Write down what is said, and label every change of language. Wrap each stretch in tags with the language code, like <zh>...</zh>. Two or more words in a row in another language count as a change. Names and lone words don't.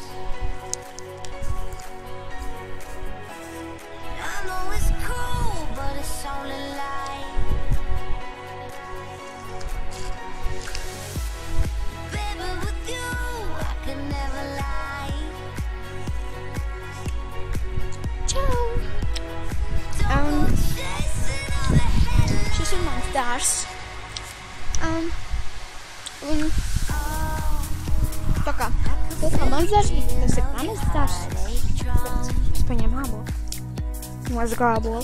<en>I know it's cool, but it's only light. Baby, with you, I could never lie. Ciao!</en> <lv>Šis ir mans dārs. Un tā kā mans dārs, tas ir manas dārs. Es paņēmu ābolu. Nozagu ābolu.</lv>